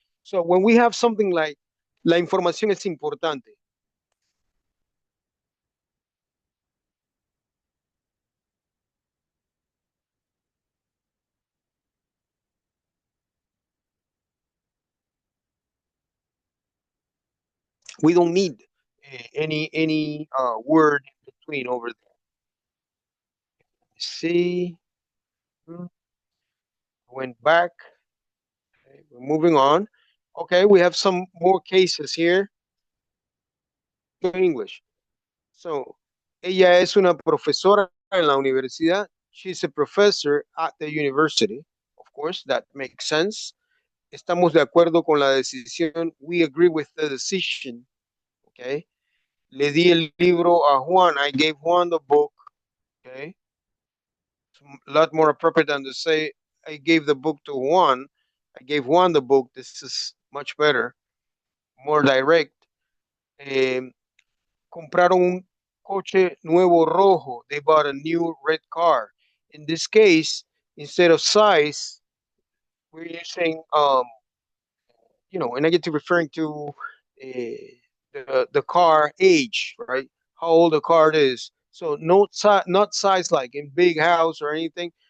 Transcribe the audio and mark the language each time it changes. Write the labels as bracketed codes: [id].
[en] So when we have something like [es] la información es importante, [en] we don't need any word in between over there. See, went back. Okay, we're moving on. Okay, we have some more cases here in English. [es] So, ella es una profesora en la universidad. [en] She's a professor at the university. Of course, that makes sense. [es] Estamos de acuerdo con la decisión. [en] We agree with the decision. Okay. [es] Le di el libro a Juan. [en] I gave Juan the book. Okay. It's a lot more appropriate than to say I gave the book to Juan. I gave Juan the book. This is much better, more direct. [es] Compraron un coche nuevo rojo. [en] They bought a new red car. In this case, instead of size, we're using a negative referring to the car age, right? How old the car is. So not size like in big house or anything.